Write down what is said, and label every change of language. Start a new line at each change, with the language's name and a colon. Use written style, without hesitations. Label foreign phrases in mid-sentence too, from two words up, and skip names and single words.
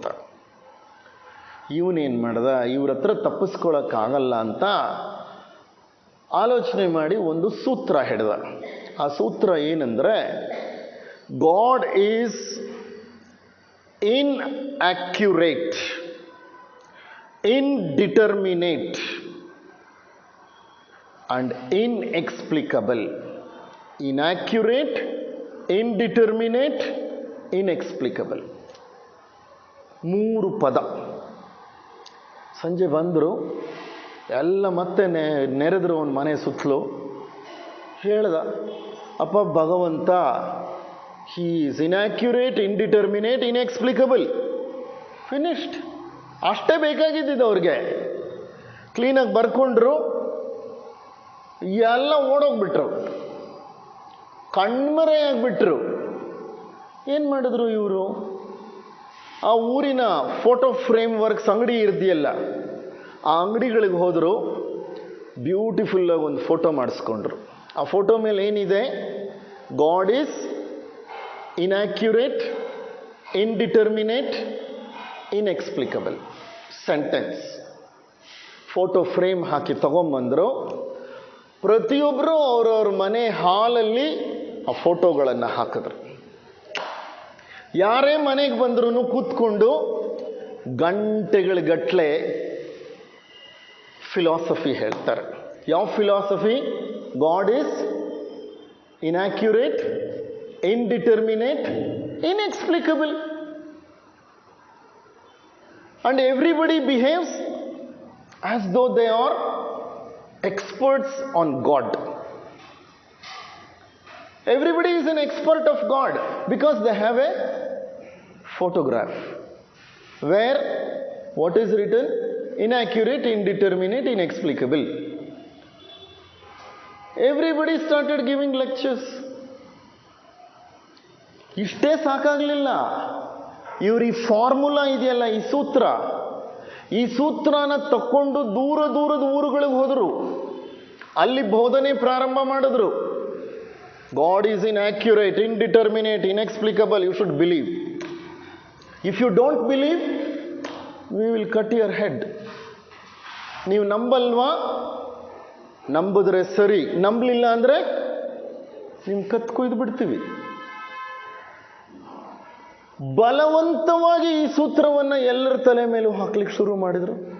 Kannada: ಇವನೇನು ಮಾಡ್ದ, ಇವ್ರ ಹತ್ರ ತಪ್ಪಿಸ್ಕೊಳ್ಳೋಕ್ಕಾಗಲ್ಲ ಅಂತ ಆಲೋಚನೆ ಮಾಡಿ ಒಂದು ಸೂತ್ರ ಹಿಡ್ದ. ಆ ಸೂತ್ರ ಏನಂದರೆ,
English: God is inaccurate, indeterminate and inexplicable. Inaccurate, indeterminate, inexplicable.
Kannada: 3 ಪದ. ಸಂಜೆ ಬಂದರು, ಎಲ್ಲ ಮತ್ತೆ ನೆರೆದ್ರು ಅವನ ಮನೆ ಸುತ್ತಲೂ. ಹೇಳ್ದ, ಅಪ್ಪ ಭಗವಂತ
English: he is inaccurate, indeterminate, inexplicable.
Kannada: ಫಿನಿಶ್ಡ್. ಅಷ್ಟೇ ಬೇಕಾಗಿದ್ದಿದ್ದು ಅವ್ರಿಗೆ. ಕ್ಲೀನಾಗಿ ಬರ್ಕೊಂಡ್ರು, ಎಲ್ಲ ಓಡೋಗ್ಬಿಟ್ರು, ಕಣ್ಮರೆಯಾಗ್ಬಿಟ್ರು. ಏನು ಮಾಡಿದ್ರು ಇವರು? ಆ ಊರಿನ
English: photo frame works
Kannada: ಅಂಗಡಿ ಇರ್ದಿಯಲ್ಲ, ಆ ಅಂಗಡಿಗಳಿಗೆ ಹೋದರು, ಬ್ಯೂಟಿಫುಲ್ಲಾಗಿ ಒಂದು ಫೋಟೋ ಮಾಡಿಸ್ಕೊಂಡ್ರು. ಆ ಫೋಟೋ ಮೇಲೆ ಏನಿದೆ?
English: God is inaccurate, indeterminate, inexplicable.
Kannada: ಸೆಂಟೆನ್ಸ್.
English: photo frame
Kannada: ಹಾಕಿ ತಗೊಂಬಂದರು. ಪ್ರತಿಯೊಬ್ಬರು ಅವ್ರವ್ರ ಮನೆ ಹಾಲಲ್ಲಿ ಆ ಫೋಟೋಗಳನ್ನು ಹಾಕಿದ್ರು. ಯಾರೇ ಮನೆಗೆ ಬಂದ್ರೂ ಕೂತ್ಕೊಂಡು ಗಂಟೆಗಳಗಟ್ಟಲೆ ಫಿಲಾಸಫಿ ಹೇಳ್ತಾರೆ. ಯಾವ ಫಿಲಾಸಫಿ?
English: God is inaccurate, indeterminate, inexplicable. and everybody behaves as though they are experts on God. Everybody is an expert of God because they have a photograph where what is written? Inaccurate, indeterminate, inexplicable. Everybody started giving lectures.
Kannada: ಇಷ್ಟೇ ಸಾಕಾಗಲಿಲ್ಲ, ಇವ್ರ ಈ ಫಾರ್ಮುಲಾ ಇದೆಯಲ್ಲ, ಈ ಸೂತ್ರನ ತಕ್ಕೊಂಡು ದೂರ ದೂರದ ಊರುಗಳಿಗೆ ಹೋದರು. ಅಲ್ಲಿ ಬೋಧನೆ ಪ್ರಾರಂಭ ಮಾಡಿದ್ರು.
English: God is inaccurate, indeterminate, inexplicable. You should believe. If you don't believe, we will cut your head.
Kannada: ನೀವು ನಂಬಲ್ವಾ? ನಂಬಿದ್ರೆ ಸರಿ, ನಂಬಲಿಲ್ಲ ಅಂದರೆ ನಿಮ್ಮ ಕತ್ತು ಕೊಯ್ದು ಬಿಡ್ತೀವಿ. ಬಲವಂತವಾಗಿ ಈ ಸೂತ್ರವನ್ನು ಎಲ್ಲರ ತಲೆ ಮೇಲೂ ಹಾಕ್ಲಿಕ್ಕೆ ಶುರು ಮಾಡಿದರು.